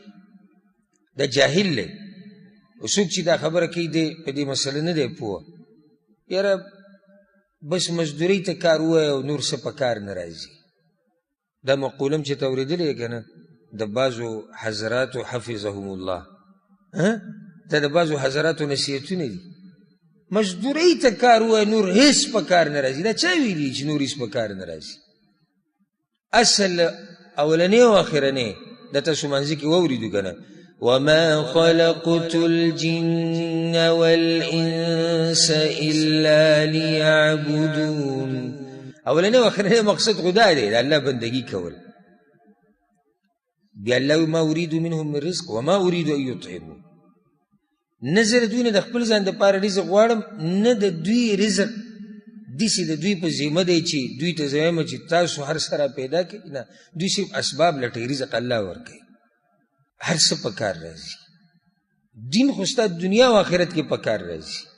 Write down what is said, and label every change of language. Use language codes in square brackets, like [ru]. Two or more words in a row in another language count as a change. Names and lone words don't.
[ps] دا جاهل دی او څوک چې دا خبره کوي دی په دې مسله نه دی پوه یاره بس مزدورۍ ته کار ووایه او نور څه په کار نه راځي دا مقوله هم چې ته اورېدلی که نه د بعضو حضراتو [ar] حفظهم الله [ps] دا د بعضو حضراتو نصیحتونه دي مزدورۍ ته کار ووایه نور هېڅ په کار نه راځي دا چا ویلي چې نور هېڅ په کار نه راځي اصل اولنی او اخرنی دا تاسو منځ کې واورېدو که نه [ar] وما خلقت الجن والانس الا ليعبدون [ps] اولنی او اخرنی مقصد خدا دی د الله بندگی کول بیا الله [ar] ما اريد منهم من رزق وما اريد ان يطعمون [ps] نه زه د دوی نه د خپل ځان دپاره رزق غواړم نه د دوی رزق داسې د دوی په ذمه دی چې دوی ته زه وایم چې تاسو هر څه را پیدا کړئ نه دوی صرف اسباب لټوي رزق الله ورکوي هر څه په کار راځي دین خو ستا دنیا او آخرت کې په کار راځي